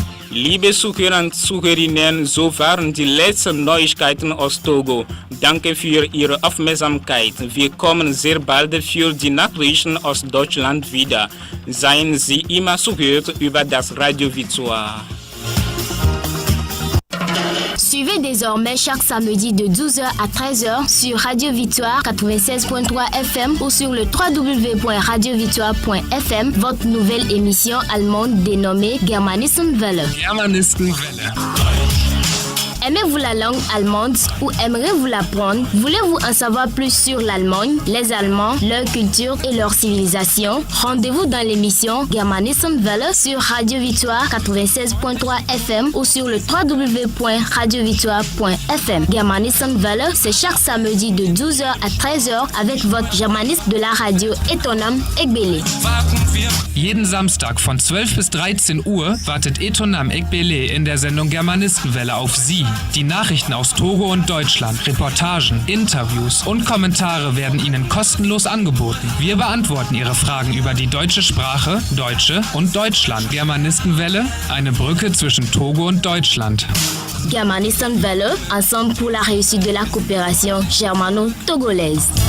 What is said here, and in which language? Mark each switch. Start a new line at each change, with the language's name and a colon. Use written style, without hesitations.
German: Liebe Zuhörer und Zuhörerinnen, so waren die letzten Neuigkeiten aus Togo. Danke für Ihre Aufmerksamkeit. Wir kommen sehr bald für die Nachrichten aus Deutschland wieder. Seien Sie immer zugehört über das Radio Victoire.
French: Suivez désormais chaque samedi de 12h à 13h sur Radio Victoire 96.3 FM ou sur le www.radiovictoire.fm votre nouvelle émission allemande dénommée Germanistenwelle. Germanistenwelle. Aimez-vous la langue allemande ou aimeriez-vous l'apprendre? Voulez-vous en savoir plus sur l'Allemagne, les Allemands, leur culture et leur civilisation? Rendez-vous dans l'émission Germanistenwelle sur Radio Victoire 96.3 FM ou sur le www.radiovictoire.fm. Germanistenwelle, c'est chaque samedi de 12h à 13h avec votre germaniste de la radio Etonam Egbele.
German: Jeden Samstag von 12 bis 13 Uhr wartet Etonam Egbele in der Sendung Germanistenwelle auf Sie. Die Nachrichten aus Togo und Deutschland, Reportagen, Interviews und Kommentare werden Ihnen kostenlos angeboten. Wir beantworten Ihre Fragen über die deutsche Sprache, Deutsche und Deutschland. Germanistenwelle, eine Brücke zwischen Togo und Deutschland.
French: Germanistenwelle, ensemble pour la réussite de la coopération germano-togolaise.